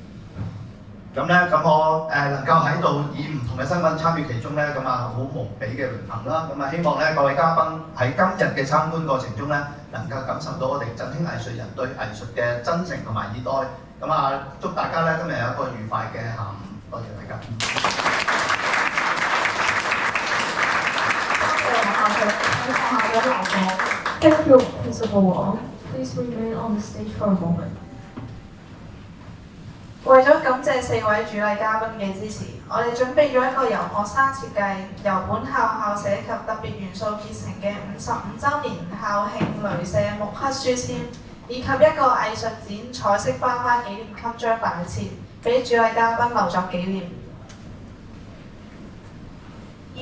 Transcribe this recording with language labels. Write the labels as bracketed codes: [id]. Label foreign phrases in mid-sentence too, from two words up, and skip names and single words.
[yue] 咁咧，咁我能夠喺度以唔同嘅身份參與其中咧，咁啊好無比嘅榮幸啦。咁啊希望咧各位嘉賓喺今日嘅參觀過程中咧，能夠感受到我哋振興藝術人對藝術嘅真誠同埋熱愛。咁啊祝大家咧今日有一個愉快嘅下午，多謝大家。 [en] Thank you, Principal Wong. Please remain on the stage for a moment. [yue] 為咗感謝4位主禮嘉賓嘅支持，我哋準備咗一個由學生設計、由本校舍及特別元素結成嘅55週年校慶雷射木刻書籤，以及一個藝術展彩色花花紀念襟章擺設，俾主禮嘉賓留作紀念。